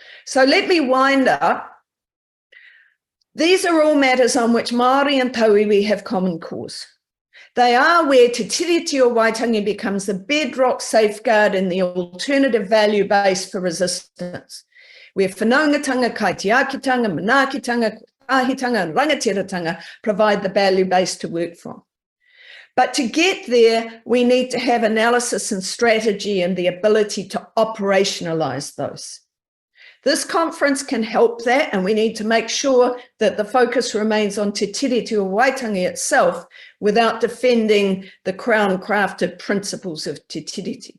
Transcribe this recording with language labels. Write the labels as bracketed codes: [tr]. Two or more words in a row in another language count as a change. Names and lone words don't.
[en] So let me wind up. These are all matters on which Māori and Tauiwi have common cause. They are where Te Tiriti o Waitangi becomes the bedrock safeguard and the alternative value base for resistance, where [mi] whanaungatanga, kaitiakitanga, manaakitanga, ahitanga, [en] and rangatiratanga provide the value base to work from. But to get there, we need to have analysis and strategy and the ability to operationalize those. This conference can help that, and we need to make sure that the focus remains on Te Tiriti o Waitangi itself without defending the crown-crafted principles of Te Tiriti.